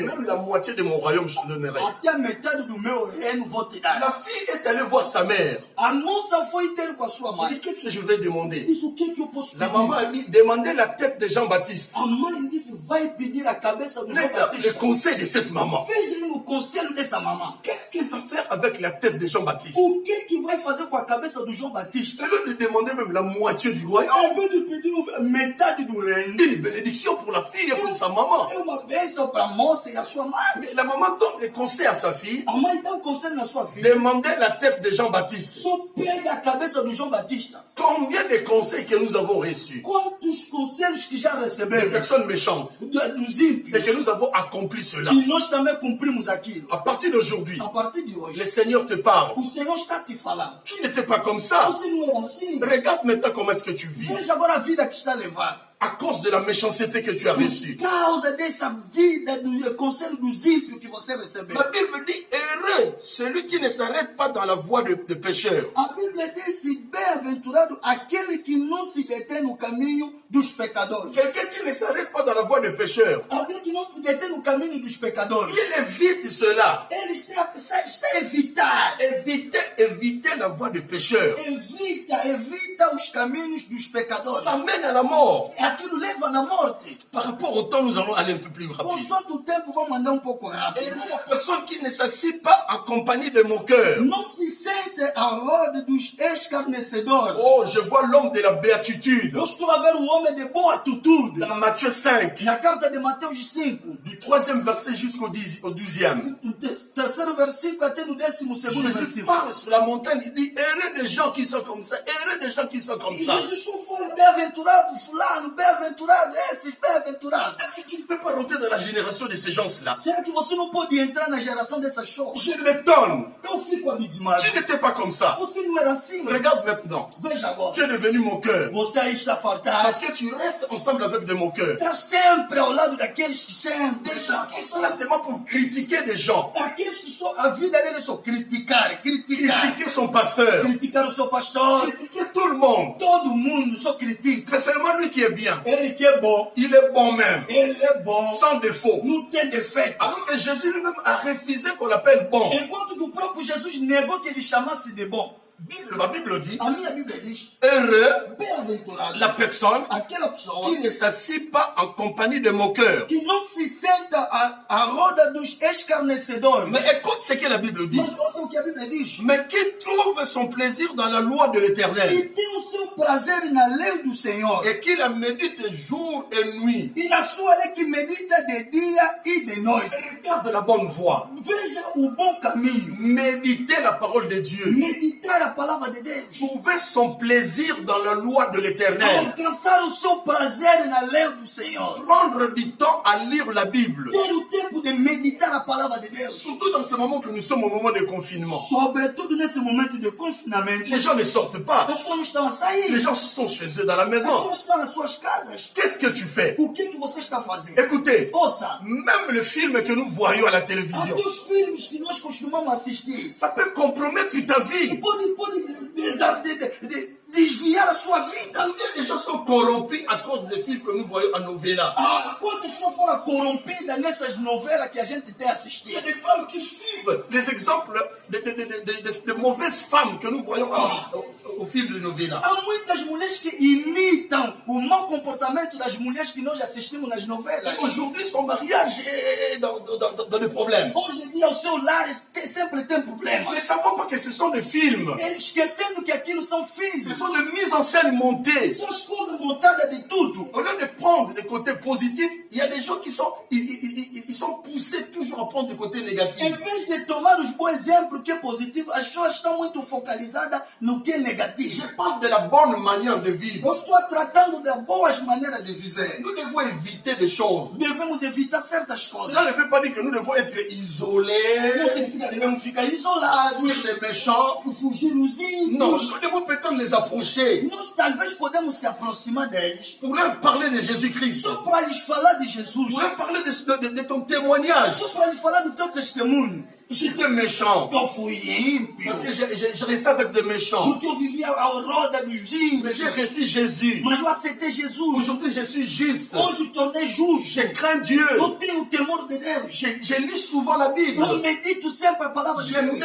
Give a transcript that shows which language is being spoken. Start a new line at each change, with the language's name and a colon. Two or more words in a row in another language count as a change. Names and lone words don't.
French: Même la moitié de mon royaume, je te donnerai.
Portuguese: Até a metade do meu reino vou te dar.
French: La fille est allée voir sa mère.
Portuguese: A moça foi ter com a sua
French: Il
Portuguese: mãe.
French: dit, qu'est-ce que je vais demander?
Portuguese: Disse: o que é que eu posso
French: La
Portuguese: pedir?
French: maman a dit, demandez la tête de Jean-Baptiste.
Portuguese: A mãe lhe disse: vai pedir a cabeça do João
French: Regarde le
Portuguese: Batista.
French: conseil de cette maman.
Portuguese: Veja aí no conselho dessa mamã.
French: Qu'est-ce qu'il va faire avec la tête de Jean-Baptiste?
Portuguese: O que vai fazer com a cabeça do João Batista?
French: Elle lui demander même la moitié du royaume.
Portuguese: Ao invés de pedir metade do reino,
French: Une bénédiction pour la fille et pour sa maman.
Portuguese: é uma bênção para a moça e a sua mãe.
French: Mais la maman donne les conseils à sa fille.
Portuguese: A mãe dá um conselho na sua filha:
French: Demandez la tête de Jean-Baptiste.
Portuguese: só pega a cabeça do João Batista.
French: Combien de conseils que nous avons reçus?
Portuguese: Quantos conselhos que já
French: Des
Portuguese: recebemos
French: personnes méchantes.
Portuguese: dos
French: Et
Portuguese: ímpios,
French: que nous avons accompli cela.
Portuguese: e nós também cumprimos aquilo.
French: À partir d'aujourd'hui,
Portuguese: A partir de
French: le
Portuguese: hoje,
French: Seigneur te parle.
Portuguese: o Senhor está te falando:
French: Tu n'étais pas comme ça.
Portuguese: você não era assim.
French: Regarde maintenant comment est-ce que tu vis.
Portuguese: Veja agora a vida que está a levar.
French: À cause de la méchanceté que tu as reçue.
Portuguese: Por causa dessa vida do conselho dos ímpios que você recebeu.
French: La Bible dit, heureux celui qui ne s'arrête pas dans la voie de pécheurs.
Portuguese: A Bíblia diz: bem-aventurado aquele que não se detém no caminho dos pecadores.
French: Quelqu'un qui ne s'arrête pas dans la voie des pécheurs.
Portuguese: Alguém que não se detém no caminho dos pecadores.
French: Il évite cela.
Portuguese: Ele está a evitar.
French: Éviter la voie des pécheurs.
Portuguese: Evita os caminhos dos pecadores.
French: Ça mène à la mort.
Portuguese: Aquilo leva na morte.
French: Par rapport au temps, nous allons aller un peu plus rapide.
Portuguese: Consoante o tempo, vamos andar um pouco
French: Et
Portuguese: rápido.
French: la personne qui ne s'assied pas en compagnie de mon cœur.
Portuguese: Não se sente à roda dos escarnecedores.
French: Oh, je vois l'homme de la béatitude.
Portuguese: Eu estou a ver o homem de boa atitude.
French: Dans Matthieu 5,
Portuguese: Na carta de Mateus 5,
French: du 3e verset jusqu'au 12e.
Portuguese: do terceiro versículo até no 12º
French: Jésus
Portuguese: versículo.
French: parle sur la montagne, il dit, heureux des gens qui sont comme ça, heureux des gens qui sont comme
Portuguese: E
French: ça.
Portuguese: Jesus só fala: bem-aventurado fulano, bem-aventurado esses, bem-aventurado.
French: Est-ce que tu ne peux pas rentrer dans la génération de ces gens-là?
Portuguese: Será que você não pode entrar na geração dessas choses?
French: Je m'étonne.
Portuguese: Eu fico abismado.
French: Tu n'étais pas comme ça.
Portuguese: Você não era assim.
French: Regarde maintenant.
Portuguese: Veja agora.
French: Tu es devenu mon cœur.
Portuguese: Você aí está fartado.
French: Parce que tu restes ensemble avec de mon cœur.
Portuguese: Está sempre ao lado daqueles que sentem.
French: Des gens qui sont là seulement pour critiquer des gens.
Portuguese: Aqueles que a vida deles é só criticar.
French: Critiquer son pasteur.
Portuguese: Criticar o seu pastor.
French: Critiquer tout le monde.
Portuguese: Todo mundo só critica.
French: C'est seulement lui qui est bien.
Portuguese: Ele que é bom.
French: Il est bon même.
Portuguese: Ele é bom.
French: Sans défaut.
Portuguese: Não tem defeito.
French: Alors que Jésus lui-même a refusé qu'on l'appelle bon.
Portuguese: Enquanto que o próprio Jesus negou que ele chamasse de bom.
French: La Bible dit,
Portuguese: A minha Bíblia diz,
French: heureux
Portuguese: bem-aventurado
French: la personne
Portuguese: aquela pessoa
French: qui ne s'assit pas en compagnie de moqueurs.
Portuguese: que não se senta à roda dos escarnecedores.
French: Mais écoute ce que la Bible dit.
Portuguese: Mas ouça o que a Bíblia diz.
French: Mais qui trouve son plaisir dans la loi de
Portuguese: E
French: l'Éternel
Portuguese: tem o seu prazer na lei do Senhor.
French: et qui la médite jour et nuit.
Portuguese: E na sua lei que medita de dia e de noite.
French: Regarde la bonne voie.
Portuguese: Veja o bom caminho.
French: Méditer la parole de Dieu.
Portuguese: Meditar a palavra de Deus.
French: Trouver son plaisir dans la loi de l'Éternel.
Portuguese: Alcançar o seu prazer na lei do Senhor.
French: Prendre du temps à lire la Bible.
Portuguese: Ter o tempo de meditar a palavra de Deus.
French: Surtout dans ce moment que nous sommes au moment de confinement.
Portuguese: Sobretudo nesse momento de confinamento.
French: Les gens ne sortent pas.
Portuguese: As pessoas não estão a sair.
French: Les gens sont chez eux dans la
Portuguese: As
French: maison.
Portuguese: pessoas estão nas suas casas.
French: Qu'est-ce que tu fais?
Portuguese: O que você está fazendo?
French: Écoutez,
Portuguese: Ouça,
French: même le film que nous voyons à la télévision,
Portuguese: até os filmes que nós costumamos assistir
French: ça peut compromettre ta vie.
Portuguese: pode desviar a sua vida.
French: Combien de gens sont corrompus à cause des films que nous voyons à novela?
Portuguese: Quantas pessoas foram corrompidas nessas novelas que a gente tem
French: Il y a
Portuguese: assistido?
French: des femmes qui suivent les exemples de mauvaises femmes que nous voyons au film de novela.
Portuguese: Há muitas mulheres que imitam o mau comportamento das mulheres que nós assistimos nas novelas.
French: Aujourd'hui, son mariage est dans des problèmes.
Portuguese: Hoje em dia, o seu lar sempre tem problemas.
French: Ne savons pas que ce sont des films.
Portuguese: Esquecendo que aquilo são
French: Ce
Portuguese: filhos.
French: sont des mises en scène montées.
Portuguese: São as coisas montadas de tudo.
French: Au lieu de prendre des côtés positifs, il y a des gens qui sont, ils sont poussés toujours à prendre des côtés
Portuguese: Em
French: négatifs.
Portuguese: vez de tomar os bons exemplos que é positivo, as pessoas estão muito focalizadas no que é negativo.
French: Je parle de la bonne manière de vivre.
Portuguese: Eu estou tratando das boas maneiras de viver.
French: Nous devons éviter des choses.
Portuguese: Devemos evitar certas coisas.
French: Cela ne veut pas dire que nous devons être
Portuguese: Não
French: isolés,
Portuguese: significa que devemos ficar isolados,
French: fuir les méchants.
Portuguese: fugir os
French: Non,
Portuguese: ímpios.
French: nous devons peut-être les approcher
Portuguese: Nós talvez podemos se aproximar deles
French: pour leur parler de Jésus-Christ,
Portuguese: só para lhes falar de Jesus,
French: pour leur parler de ton témoignage.
Portuguese: só para lhes falar do teu testemunho.
French: J'étais méchant
Portuguese: Eu fui ímpio,
French: parce que je restais avec des méchants.
Portuguese: porque eu vivia ao roda dos
French: Mais j'ai
Portuguese: ímpios,
French: reçu Jésus.
Portuguese: mas eu aceitei Jesus.
French: Aujourd'hui, je suis juste.
Portuguese: Hoje eu tornei justo.
French: Je crains Dieu.
Portuguese: Eu tenho o temor de Deus.
French: Je lis souvent la Bible.
Portuguese: Eu medito sempre a palavra de
French: Je
Portuguese: Deus.